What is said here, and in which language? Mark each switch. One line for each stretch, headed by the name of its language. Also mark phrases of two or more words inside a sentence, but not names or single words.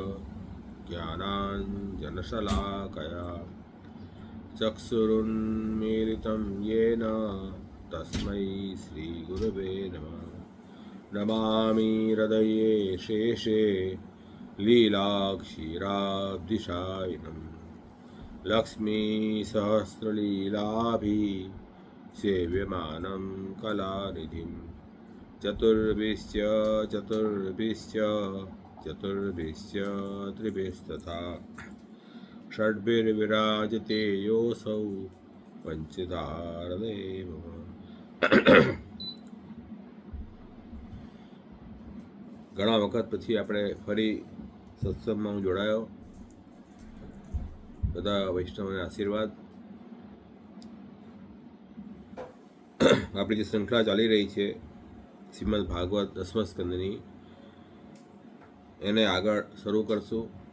Sanskrit: ज्ञानाञ्जनशलाकया चक्षुरुन्मीलितं येन तस्मै श्रीगुरवे नमः नमामि हृदये शेषे लीलाक्षीराब्धिशायिनम् लक्ष्मीसहस्रलीलाभिः सेव्यमानं कलानिधिं चतुर्भिश्च त्रिभिस्तथा षड्भिर्विराजते योऽसौ पञ्चधारदेव
Gujarati: ઘણા વખત પછી આપણે ફરી સત્સંગમાં હું જોડાયો. બધા વૈષ્ણવોને આશીર્વાદ. આપણી જે શ્રૃંખલા ચાલી રહી છે શ્રીમદ ભાગવત 10મા સ્કંદની, એને આગળ શરૂ કરશું.